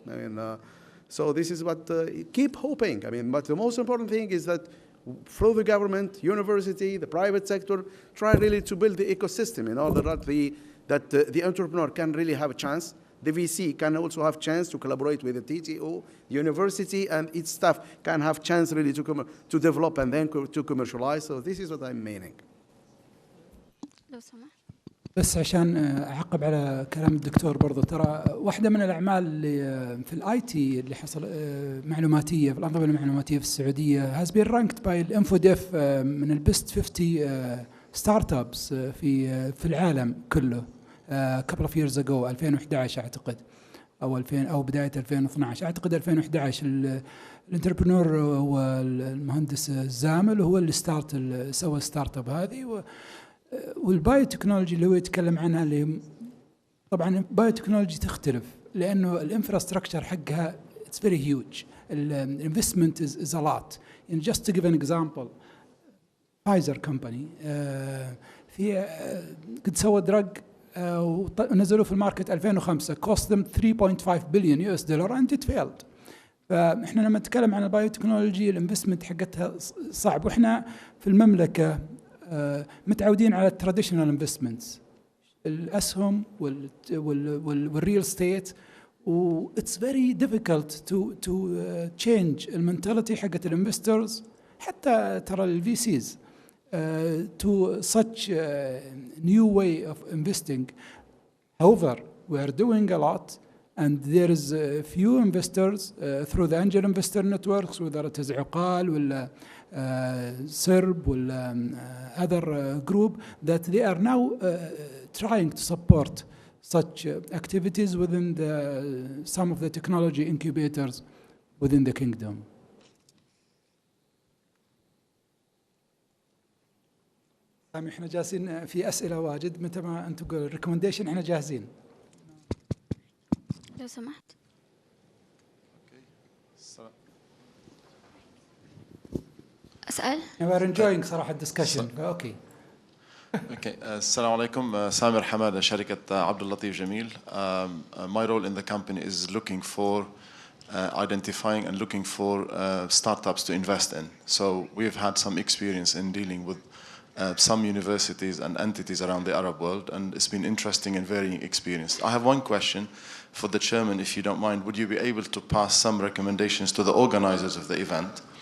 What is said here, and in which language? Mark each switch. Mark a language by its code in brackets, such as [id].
[en] I mean, so this is what, keep hoping. I mean, but the most important thing is that through the government, university, the private sector, try really to build the ecosystem in order that the entrepreneur can really have a chance. The VC can also have chance to collaborate with the TTO, university, and its staff can have chance really to develop and then to commercialize. So this is what I'm meaning. [ar] لو سمحت. بس عشان اعقب على كلام الدكتور برضو، ترى واحده من الاعمال اللي في الاي تي اللي حصل معلوماتيه في الانظمه المعلوماتيه في السعوديه [en] has been ranked by [ar] الانفوديف من البست 50 ستارت ابس في العالم كله [en] couple of years ago [ar] 2011 اعتقد او بدايه 2012 اعتقد 2011. الانتربرنور هو المهندس الزامل وهو اللي سوى الستارت اب هذه. والبايو تكنولوجي اللي هو يتكلم عنها اللي طبعا البايو تكنولوجي تختلف لانه الانفراستراكشر حقها [en] it's very huge. الانفستمنت is a lot. And just to give an example, Pfizer company [ar] في قد سوى دراج ونزلوا في الماركت [en] 2005 cost them 3.5 billion US dollar and it failed. [ar] فاحنا لما نتكلم عن البايو تكنولوجي الانفستمنت حقتها صعب، واحنا في المملكه متعودين على التراديشنال انفستمنتس الاسهم والريل ستيت، و [en] it's very difficult to change [ar] المنتاليتي حقت الانفسترز حتى ترى الفي سيز [en] to such new way of investing. However, we are doing a lot and there is a few investors through the angel investor networks, whether it is عقال ولا SERB ولا other group, that they are now trying to support such activities within some of the technology incubators within the kingdom. [ar] سامي احنا جالسين في اسئله واجد، متى ما انتم تقولوا ريكومنديشن احنا جاهزين. لو سمحت. اسال. [en] We are enjoying [ar] صراحه [en] discussion. Okay. Okay. [ar] السلام عليكم. سامر حمادة شركة عبد اللطيف جميل. [en] My role in the company is looking for identifying and looking for startups to invest in. So we've had some experience in dealing with some universities and entities around the Arab world, and it's been interesting and very experienced. I have one question for the chairman, if you don't mind. Would you be able to pass some recommendations to the organizers of the event?